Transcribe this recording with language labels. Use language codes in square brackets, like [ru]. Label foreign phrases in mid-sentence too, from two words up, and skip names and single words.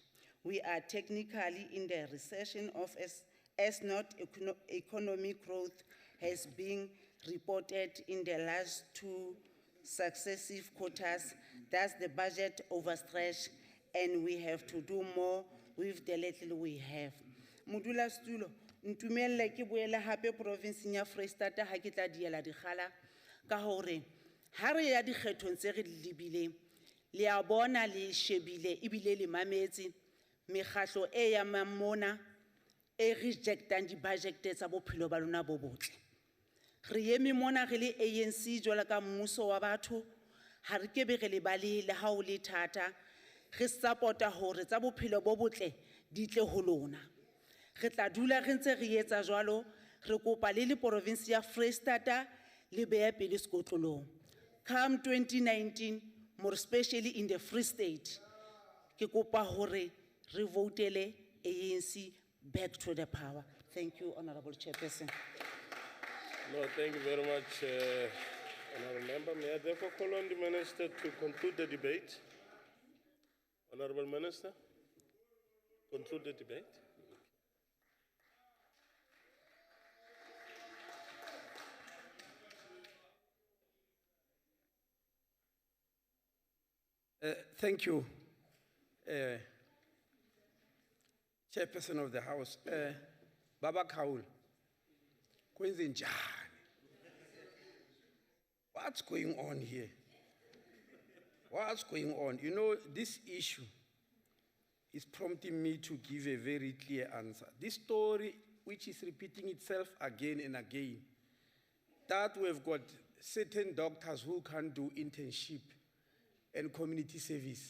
[en] We are technically in the recession of as not economic growth has been reported in the last 2 successive quarters. Thus the budget overstretched and we have to do more with the little we have. [st] Modula Stulo, ntumelle ke boela hape province ya Freistata ha ke tla diela dikgala ka hore Ha re ya dikgethong tse re di lebileng, le a bona le shebile ebile le mametse mekgatlo e ya mona e rejectang di-budget tsa bophelo ba lona bo botle. Re eme mona re le ANC jwalo ka mmuso wa batho, ha re ke be re le balele ha o le thata, re support-a hore tsa bophelo bo botle di tle ho lona. Re tla dula re ntse re etsa jwalo, re kopa le province ya Freistata le behe pele sekotlolong. [en] Come 2019, more especially in the Free State, [st] ke kopa hore re votele ANC [en] back to the power. Thank you, Honorable Chairperson. No, thank you very much, Honorable Member. May I therefore call on the Minister to conclude the debate? Honorable Minister, conclude the debate. Thank you, Chairperson of the House. [zu] Baba Kaul, kwenze njani? [en] What's going on here? What's going on? You know, this issue is prompting me to give a very clear answer. This story, which is repeating itself again and again, that we've got certain doctors who can't do internship and community service.